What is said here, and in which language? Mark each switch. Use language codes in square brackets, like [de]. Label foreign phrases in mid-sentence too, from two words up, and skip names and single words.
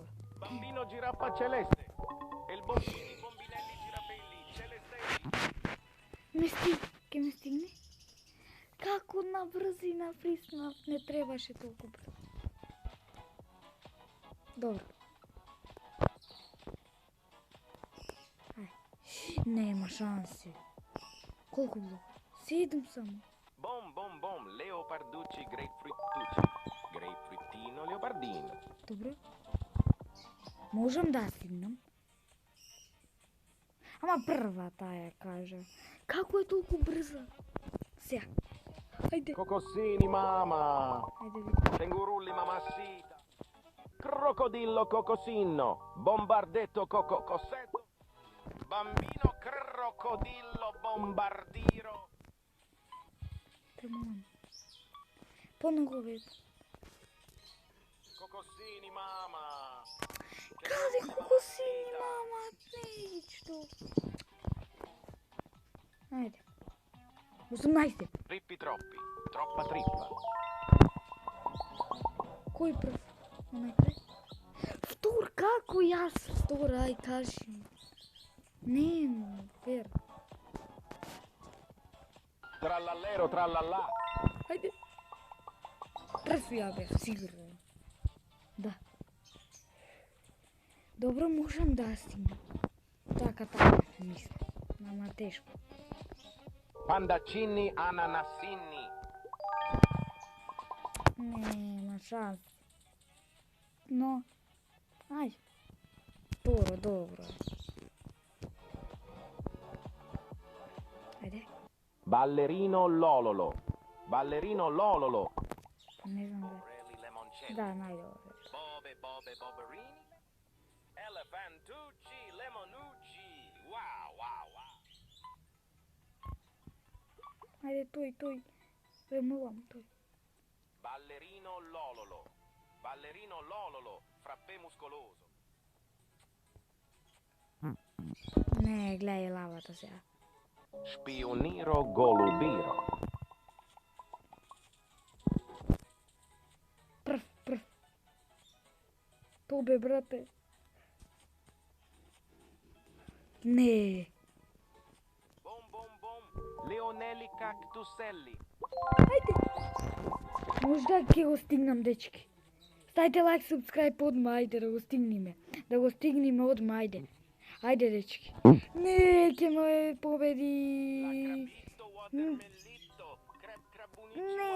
[it] Bambino giraffa celeste. E il bombini, bombinelli, girapelli, celestelli. [mk] Ке ме стигне? Како на брзина приснав, не требаше толку брзо. Добро. Ај. Нема шанси. Колку блока? 7 само. [it] Bom, leoparducci, grapefruitucci. Grapefruitino, leopardino. [mk] Добро. Можам да стигнам. Ама прва таа кажа. Како е толку брза? Сега. Ајде. [it] Cocossini, mamma. [mk] Ајде види. [it] Cengurulli, mamassita. Crocodillo, cocosino. Bombardetto, cossetto. Bambino, crocodillo, bombardiro. [mk] Тамам. Поногу ве. [it] Cocossini, mamma. [mk] Каде кокосини, мама? Нечто. Ајде. 18. [it] Trippi troppi. Troppa trippa. [mk] Кој прв? Онај крај? Втор, како јас втор? Ај, кажи ми. Не, вер. [it] Trallallero, trallallà. [mk] Ајде. Прв ја бев, сигурно. Да. Добро, можам да стигнам. Така, мислам. Мама тешко. [it] Pandaccini, ananassini. [mk] Нема шанс. Но, ај. Добро. Ајде. [it] Ballerino Lololo. Ballerino Lololo. [mk] Не знам да. [it] Morelli Lemoncelli. [mk] Да, најдобро. [it] Bobe Boberini. Elefantucci Lemonucci. [mk] Wow. Ајде, тој. Ремувам тој. [it] Ballerino Lololo. Frappè muscoloso. [mk] Не, гледај лавата сега. [it] Spioniro Golubiro. [mk] Прв. То бе, брате. Не. [it] Bom. Leonelli Cactuselli. [mk] Ајде. Можда ќе го стигнам, дечки. Ставите лайк, субскрайб одма, ајде да го стигнеме. Да го стигнеме одма, ајде. Ајде, дечки. Не, ќе ме победи. [it] Crabito, watermellito. Crabunici.